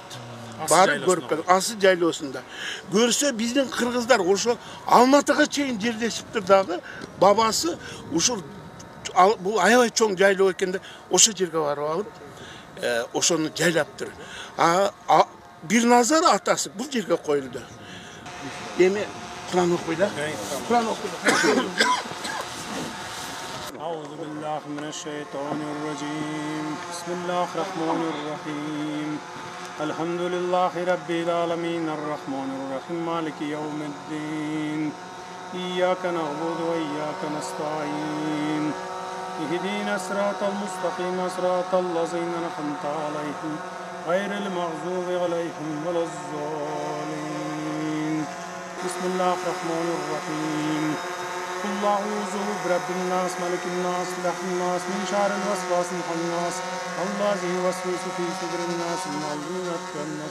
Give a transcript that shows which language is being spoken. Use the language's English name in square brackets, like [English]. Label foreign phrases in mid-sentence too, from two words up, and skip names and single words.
[Kyrgyz] Барып көрүп келди, асы жайлоосунда. Көрсө биздин кыргыздар ошо Алматыга чейин жерлешиптир дагы. Бабасы ушул бул аябай чоң жайлоо экенде, ошо жерге барып алып, ошону жайлаптыр. Бир назар атасы бул жерге коюлду. Эми Куран окуйда. Куран окуйда. [Arabic] أعوذ بالله من الشيطان الرجيم بسم الله الرحمن الرحيم الحمد لله رب العالمين الرحمن الرحيم مالك يوم الدين إياك نعبد وإياك نستعين اهدنا الصراط المستقيم صراط الذين أنعمت عليهم غير المغضوب عليهم ولا الضالين بسم الله الرحمن الرحيم قل أعوذ برب الناس ملك الناس إله الناس من شر الوسواس الخناس الذي يوسوس في صدور الناس من الناس.